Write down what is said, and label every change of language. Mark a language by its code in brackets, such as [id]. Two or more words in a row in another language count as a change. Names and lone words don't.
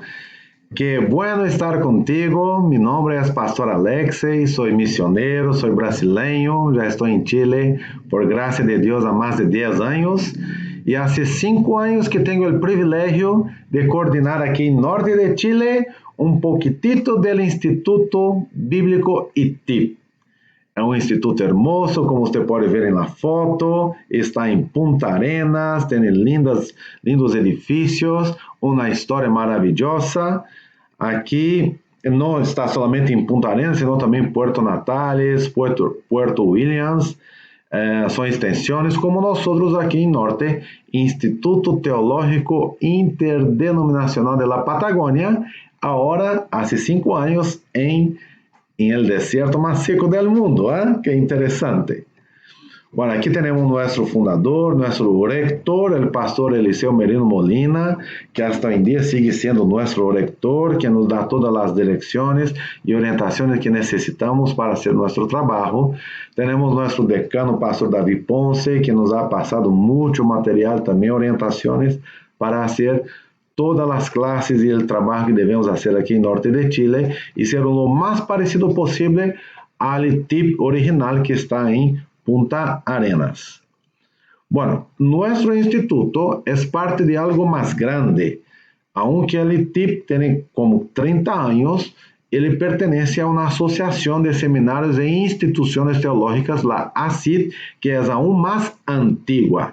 [es] Qué bueno estar contigo. Mi nombre es Pastor Alexei, soy misionero, soy brasileño, ya estoy en Chile por gracia de Dios há más de 10 años y hace 5 años que tengo el privilegio de coordinar aquí en norte de Chile un poquitito del Instituto Bíblico ITIP. [pt] É um instituto hermoso, como você pode ver na foto, está em Punta Arenas, tem lindos edifícios, uma história maravilhosa. Aqui não está somente em Punta Arenas, sino também em Puerto Natales, Puerto Williams, são extensões, como nós aqui em Norte, Instituto Teológico Interdenominacional de la Patagônia, agora, há 5 anos, [es] en el desierto más seco del mundo, ¿eh? Qué interesante. Bueno, aquí tenemos nuestro fundador, nuestro rector, el pastor Eliseo Merino Molina, que hasta hoy en día sigue siendo nuestro rector, que nos da todas las direcciones y orientaciones que necesitamos para hacer nuestro trabajo. Tenemos nuestro decano, pastor David Ponce, que nos ha pasado mucho material, también orientaciones para hacer todas [pt] as classes e o trabalho que devemos fazer aqui em norte de Chile e ser o mais parecido possível ao TIP original que está em Punta Arenas. [es] Bueno, nuestro instituto es parte de algo más grande. Aunque el TIP tiene como 30 años, ele pertenece a una asociación de seminarios e instituciones teológicas, la ACIT, que es aún más antigua.